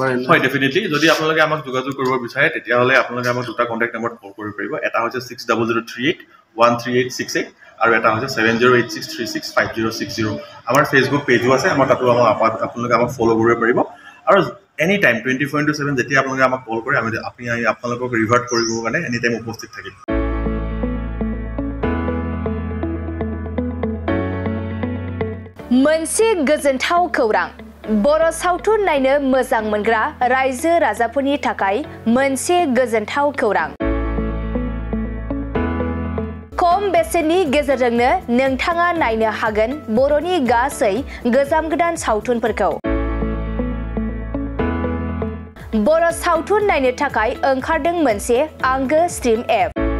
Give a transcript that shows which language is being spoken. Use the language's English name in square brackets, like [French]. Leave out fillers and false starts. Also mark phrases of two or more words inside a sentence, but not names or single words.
[Assamese] হয় ডেফিনেটলি যদি আপোনালোকে আমাক যোগাযোগ কৰিব বিচাৰে তেতিয়াহ'লে আপোনালোকে আমাক দুটা [English] contact number [Assamese] কল কৰিব পাৰিব এটা হৈছে 6003813868 আৰু এটা হৈছে 7086365060 আমাৰ [English] Facebook page [Assamese] আছে আমাৰ তাতো আপোনালোকে আমাক ফ'ল' কৰিব পাৰিব আৰু [English] any time [Assamese] 24/7 যেতিয়া আপোনালোকে আমাক কল কৰে আমি আপোনালোকক ৰিভাৰ্ট কৰিবৰ কাৰণে [English] any time [Assamese] উপস্থিত থাকিম [Bodo] मोनसे गोजोनथाव खौरां बर' सावथुन नायनो मोजां मोनग्रा रायजो राजाफोरनि थाखाय मोनसे गोजोनथाव खौरां खम बेसेननि गेजेरजोंनो नोंथाङा नायनो हागोन बर'नि गासै गोजाम गोदान सावथुनफोरखौ बर' सावथुन नायनो थाखाय ओंखारदों मोनसे आंगो [English] stream app